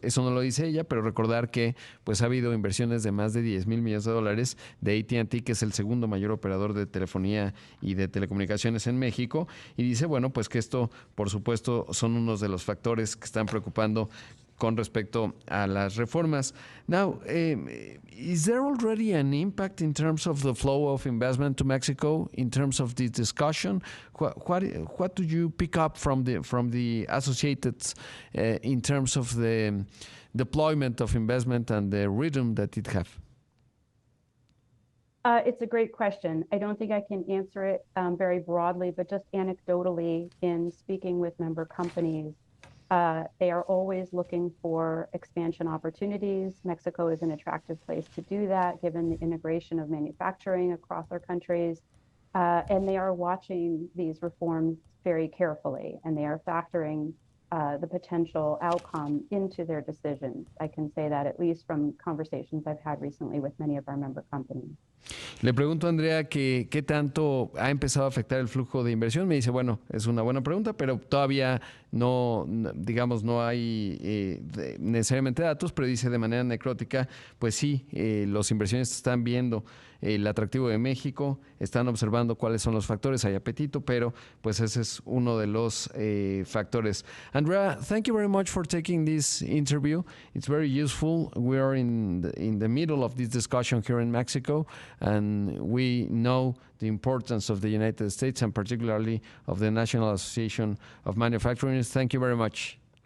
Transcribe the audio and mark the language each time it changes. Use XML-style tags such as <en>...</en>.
<es>Eso no lo dice ella, pero recordar que pues ha habido inversiones de más de $10 mil millones de AT&T, que es el segundo mayor operador de telefonía y de telecomunicaciones en México, y dice, bueno, pues que esto, por supuesto, son unos de los factores que están preocupando con respecto a las reformas.</es> <en>Now, is there already an impact in terms of the flow of investment to Mexico in terms of this discussion? What do you pick up from the associated in terms of the deployment of investment and the rhythm that it have? It's a great question. I don't think I can answer it very broadly, but just anecdotally, in speaking with member companies, they are always looking for expansion opportunities. Mexico is an attractive place to do that, given the integration of manufacturing across our countries. And they are watching these reforms very carefully, and they are factoring the potential outcome into their decisions. I can say that at least from conversations I've had recently with many of our member companies.</en> <es>Le pregunto a Andrea que qué tanto ha empezado a afectar el flujo de inversión. Me dice, bueno, es una buena pregunta, pero todavía no hay necesariamente datos, pero dice de manera anecdótica, pues sí, los inversionistas están viendo el atractivo de México, están observando cuáles son los factores, hay apetito, pero pues ese es uno de los factores.</es> <en>Andrea, thank you very much for taking this interview. It's very useful. We are in the middle of this discussion here in Mexico, and we know the importance of the United States and particularly of the National Association of Manufacturers. Thank you very much.</en>